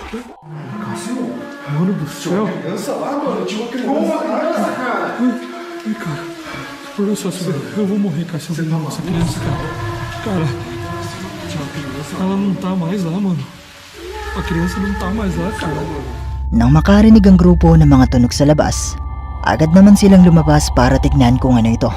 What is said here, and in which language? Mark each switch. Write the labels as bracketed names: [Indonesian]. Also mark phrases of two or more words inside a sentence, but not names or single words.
[Portuguese] Mano do céu. Criança lá, mano, tinha uma criança, cara! Ai, cara. Por só eu vou morrer, cara, se eu ver essa criança, cara. Cara, ela não tá mais lá, mano. A criança não tá mais lá, cara. [Filipino] Nang makarinig ang grupo ng mga tunog sa labas, agad naman silang lumabas para tignan kung ano ito.